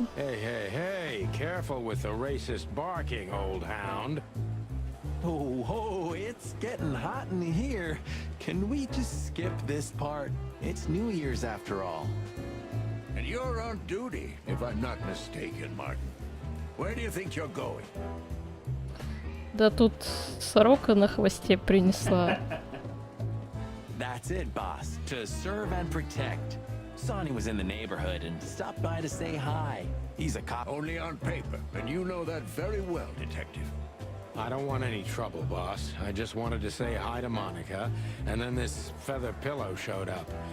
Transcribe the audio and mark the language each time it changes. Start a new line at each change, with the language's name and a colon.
English: Hey, careful with the racist barking, old hound. Oh, it's getting hot in here. Can we just skip this part? It's New Year's after all. And you're on duty, if I'm not mistaken, Martin. Where do you think you're going?
Russian: Да тут сорока на хвосте принесла.
English: That's it, boss. To serve and protect. Sonny was in the neighborhood and stopped by to say hi. He's a cop. Only on paper, and you know that very well, Detective. I don't want any trouble, boss. I just wanted to say hi to Monica, and then this feather pillow showed up.